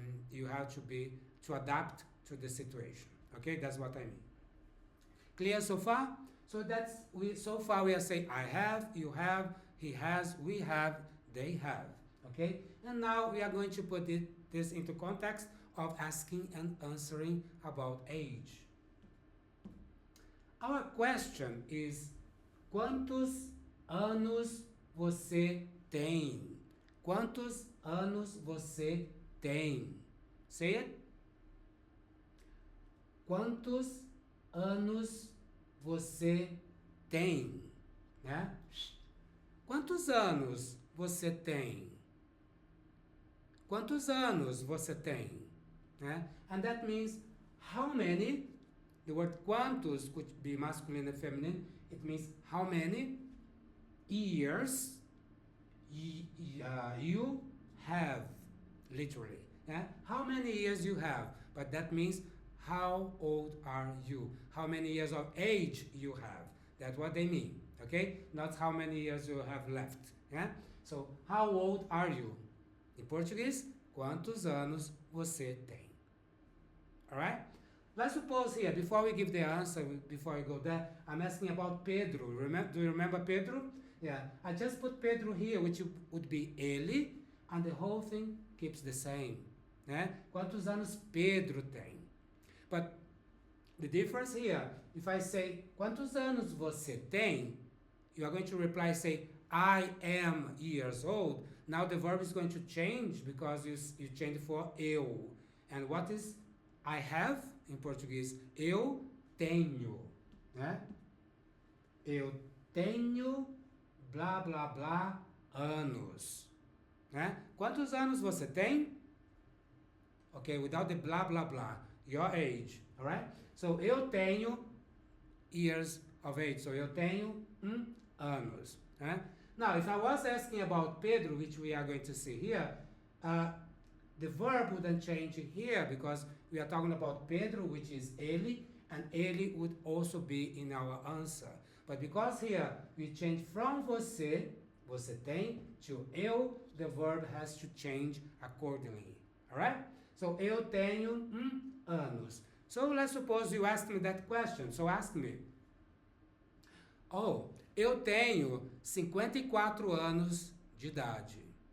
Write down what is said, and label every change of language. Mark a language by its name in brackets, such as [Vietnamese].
[English] You have to adapt to the situation. Okay, that's what I mean. Clear so far? So so far we are saying I have, you have, he has, we have, they have. Okay, and now we are going to put this into context of asking and answering about age. Our question is: [Portuguese] quantos anos você tem? Quantos anos você tem? [English] Say it. [Portuguese] Quantos anos você tem? Quantos anos você tem? Quantos anos você tem? [English] And that means how many. The word quantos could be masculine and feminine. It means how many years you have, literally. How many years you have, but that means how old are you? How many years of age you have? That's what they mean, okay? Not how many years you have left. So, how old are you? In Portuguese, [Portuguese] quantos anos você tem? [English] Alright? Let's suppose here, before we give the answer, before we go there, I'm asking about Pedro. Do you remember Pedro? Yeah, I just put Pedro here, which would be ele, and the whole thing keeps the same. [Portuguese] Quantos anos Pedro tem? [English] But the difference here, if I say, [Portuguese] quantos anos você tem? [English] You are going to reply, say, I am years old. Now the verb is going to change because you change for eu. And what is I have in Portuguese? [Portuguese] Eu tenho. Eu tenho blá blá blá anos. Quantos anos você tem? [English] Okay, without the blah blah blah. Your age, alright? So [Portuguese] eu tenho [English] years of age. [Portuguese] So eu tenho anos. [English] Now, if I was asking about Pedro, which we are going to see here, the verb wouldn't change here because we are talking about Pedro, which is ele, and ele would also be in our answer. But because here we change from você tem, to eu, the verb has to change accordingly. Alright? So, [Portuguese] eu tenho anos. [English] So, let's suppose you asked me that question. So, ask me. [Portuguese] Oh, eu tenho 54 anos de idade.